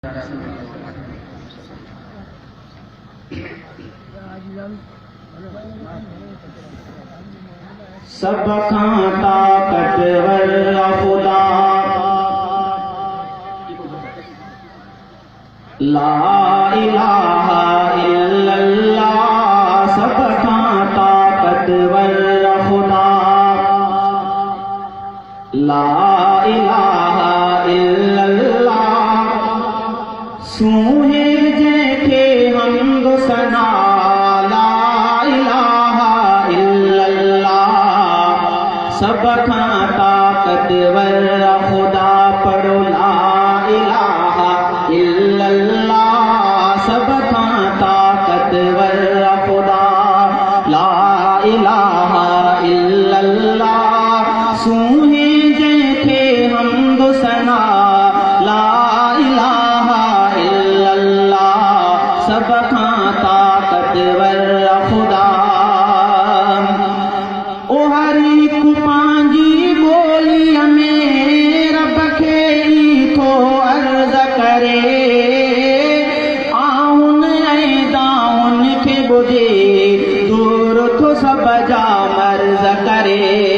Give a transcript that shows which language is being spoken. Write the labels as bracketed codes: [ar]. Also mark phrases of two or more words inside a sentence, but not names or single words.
[sd] सब खां ताकतवर खुदा [ar] لا إله إلا الله. [sd] सब खां ताकतवर खुदा [ar] لا إله إلا الله. [sd] सूहे जंहिंखे हम्द सना [ar] لا إله إلا الله. [sd] सब खां ताकतवर खुदा पढ़ो [ar] لا إله إلا الله. [sd] सब खां ताकतवर खुदा [ar] لا إله إلا الله. [sd] सूहे जंहिंखे हम्द सना [ar] لا إله إلا الله. [sd] सब खां ताकतवर खुदा। ओ हर हिक पंहिंजी ॿोलीअ में रब खे ई थो अर्ज़ करे। आउन ऐं दाउन खे ॿुधे दूर थो सब जा मर्ज़ करे।